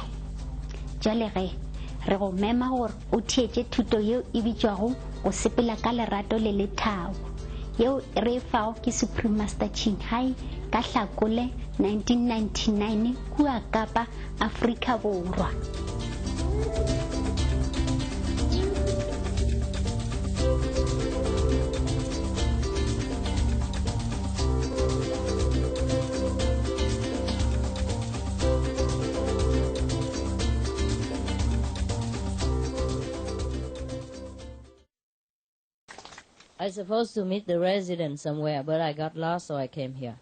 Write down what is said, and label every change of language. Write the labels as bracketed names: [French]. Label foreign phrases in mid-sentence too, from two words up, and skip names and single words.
[Northern Sotho] Jwale ge re go mema gore o theetše thuto yeo e bitšwago go sepela ka lerato le lethabo, yeo re fao ke Supreme Master Chinhai ka Hlakole 1999 kua Kapa, Afrika Borwa. [English] I was supposed to meet the resident somewhere, but I got lost, so I came here.